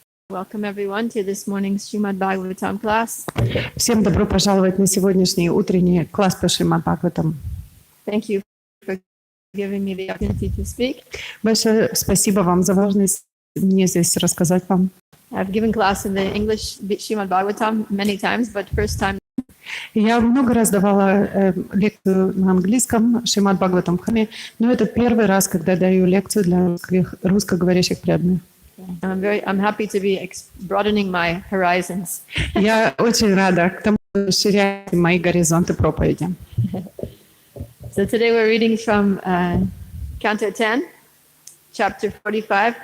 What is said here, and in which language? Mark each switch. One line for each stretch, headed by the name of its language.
English: Welcome everyone to this morning's Srimad Bhagavatam class.
Russian: Всем добро пожаловать на сегодняшний утренний класс по Шримад Бхагаватам.
English: Thank you for giving me the opportunity to speak.
Russian: Большое спасибо вам за возможность мне здесь рассказать вам.
English: I've given class in the English Srimad Bhagavatam many times, but first time.
Russian: Я много раз давала лекцию на английском Шримад Бхагаватам Хаме, но это первый раз, когда даю лекцию для русскоговорящих преданных.
English: I'm happy to be broadening my horizons.
Russian: Я очень рада к тому, что расширяете мои горизонты проповеди.
English: So today we're reading from Canto 10, Chapter 45.